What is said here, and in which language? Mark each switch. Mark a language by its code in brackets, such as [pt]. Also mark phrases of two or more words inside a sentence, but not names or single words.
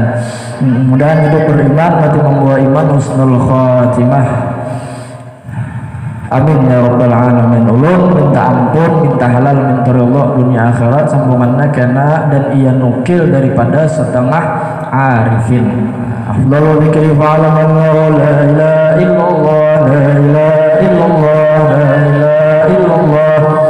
[bjn] Mudahan hidup beriman mati membawa iman [ar] حسن الخاتمة. آمين يا رب العالمين. [bjn] Ulun minta ampun, minta halal, minta ridha dunia akhirat sambunganna kena dan ia nukil daripada setengah arifin. [ar] أفضل الذكر فاعلم أنه لا إله إلا الله، لا إله إلا الله، لا إله إلا الله,